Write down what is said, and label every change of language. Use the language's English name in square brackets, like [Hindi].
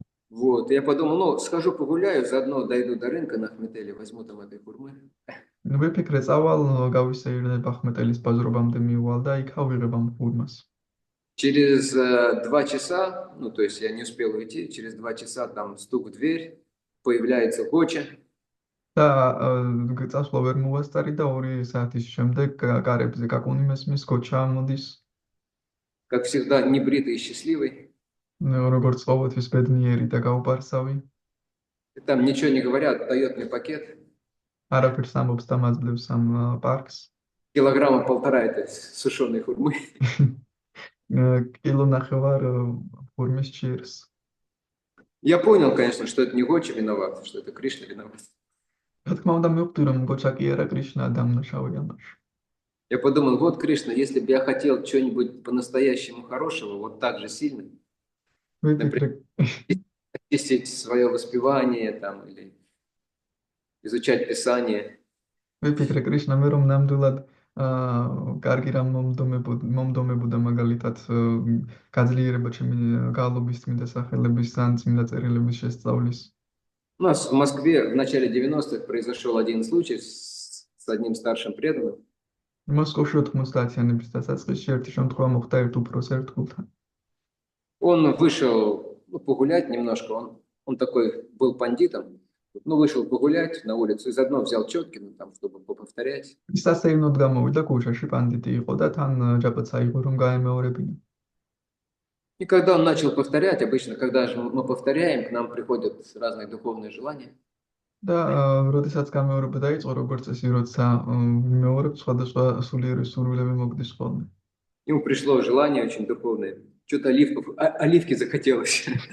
[Russian] Вот, я подумал, схожу погуляю, заодно дойду до рынка на Ахметеле, возьму там этой хурмы. [Georgian] ვიფიქრე, წავალ გავისეირნებ ახმეტელის ბაზრობამდე მივალ და იქ ავიღებ ამ ხურმას. [Russian] Через 2 часа, то есть я не успел уйти, через 2 часа там стук в дверь, появляется Гоча. [Georgian] და წასვლა ვერ მოვასწარი და 2 საათის შემდეგ კარებზე კაკუნი მესმის გოჩა მოდის. [Russian] Как всегда, небритый и счастливый. [Georgian] როგორც ყოველთვის ბედნიერი და გაუპარსავი. [Russian] Там ничего не говорят, дает мне пакет. [Georgian] არაფერს ამბობს და მაძლევს ამ პარკს. [Russian] 1,5 килограмма этой сушеной хурмы. [Georgian] კილო ნახევარ ხურმის ჩირს. [Russian] Я понял, конечно, что это не Гоча виноват, что это Кришна виноват. [Georgian] რა თქმა უნდა მივხვდი, რომ გოჩა კი არა კრიშნა დამნაშავე амаш. [Russian] Я подумал, вот Кришна, если бы я хотел что-нибудь по-настоящему хорошего, вот так же сильно, например, очистить свое воспевание там, или изучать Писание. [Georgian] ვიფიქრე კრიშნა მე რომ ნამდვილად კარგი რამ მომდომებოდა მაგალითად გაძლიერება ჩემი გალობის წმინდა სახელების ან წმინდა წერილების შესწავლის. [Russian] У нас в Москве в начале 90-х произошел один случай с одним старшим преданным. [Georgian] მოსკოვში 90-იანების დასაწყისში ერთი შემთხვევა მოხდა ერთ უფროს ერთგულთან. [Russian] Он вышел погулять немножко, он такой был пандитом, вышел погулять на улицу и заодно взял четки, там, чтобы повторять. [Georgian] ის სასეირნოდ გამოვიდა გუშაში პანდიტი იყო და თან ჯაპაც აიღო რომ გაემეორებინა. [Russian] И когда он начал повторять, обычно, когда же мы повторяем, к нам приходят разные духовные желания. [Georgian] და როდესაც გამეორება დაიწყო, როგორც წესი, როცა ვიმეორებ, სხვადასხვა სულიერი სურვილები მოგდის ხოლმე. [Russian] Ему пришло желание очень духовное. Что-то оливки захотелось.